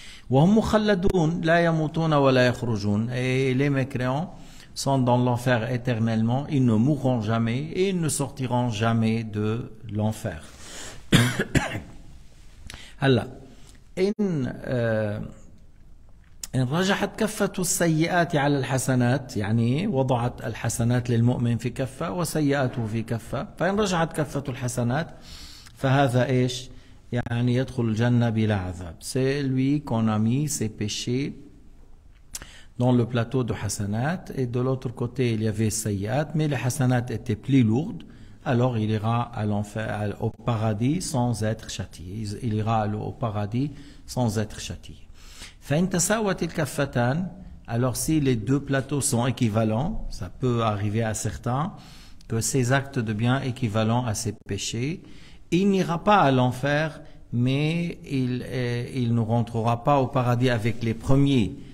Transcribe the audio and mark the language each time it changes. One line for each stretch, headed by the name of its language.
Arabic: وهم مخلدون لا يموتون ولا يخرجون.
French: Et les mécréants sont dans l'enfer éternellement, ils ne mourront jamais et ils ne sortiront jamais de l'enfer.
Arabic: هلا إن رجحت كفة السيئات على الحسنات، يعني وضعت الحسنات للمؤمن في كفة وسيئاته في كفة، فإن رجحت كفة الحسنات فهذا إيش؟ يعني يدخل الجنة بلا عذاب.
French: C'est lui qu'on a mis ses péchés dans le plateau de hasanat et de l'autre côté il y avait sayyat, mais les hasanat étaient plus lourdes, alors il ira à l'enfer, au paradis sans être châtié. Il ira au paradis sans être châtié.
Arabic: فإن تساوت الكفتان,
French: alors si les deux plateaux sont équivalents, ça peut arriver à certains que ces actes de bien équivalents à ces péchés, il n'ira pas à l'enfer, mais il ne rentrera pas au paradis avec les premiers.